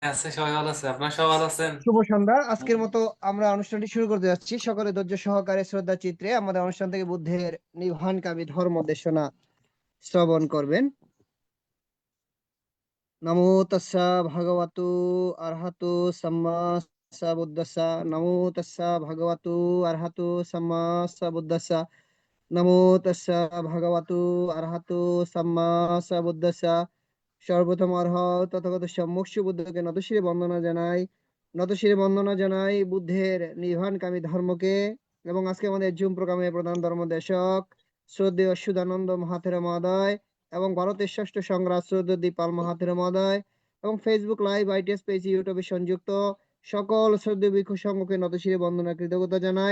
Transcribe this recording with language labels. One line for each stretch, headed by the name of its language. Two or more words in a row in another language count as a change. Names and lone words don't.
Bangla: আছে, সবাই ভালো আছে। আপনার সবাই ভালো আছেন? শুভ সন্ধ্যা। আজকের মতো আমরা অনুষ্ঠানটি শুরু করতে যাচ্ছি। সকলে ধৈর্য সহকারে শ্রদ্ধা চিত্রে আমাদের অনুষ্ঠান থেকে বুদ্ধের নির্বাণকামী ধর্ম দেশনা শ্রবণ করবেন।
Pali: নমো তাস্সা ভগবতু আরহাতু সাম্মা সাম্বুদ্দাসা। নমো তাস্সা ভগবতু আরহাতু সাম্মা সাম্বুদ্দাসা। নমো তাস্সা ভগবতু আরহাতু সাম্মা সাম্বুদ্দাসা।
Bangla: সর্বপ্রথম অর্হৎ তথাগত সম্মুখ বুদ্ধকে নতশিরে বন্দনা জানাই বুদ্ধের নির্বাণকামী ধর্মকে। এবং আজকে আমাদের জুম প্রোগ্রামের প্রধান ধর্মদেশক শ্রদ্ধেয় সুধানন্দ মহাথেরা মহোদয় এবং ভারতের ষষ্ঠ সংগ্রাম শ্রদ্ধেয় দীপাল মহাথেরা মহোদয় এবং ফেসবুক লাইভ, আইটিএস পেজ, ইউটিউবে সংযুক্ত সকল শ্রদ্ধেয় ভিক্ষু সংঘকে নতশিরে বন্দনা কৃতজ্ঞতা জানাই।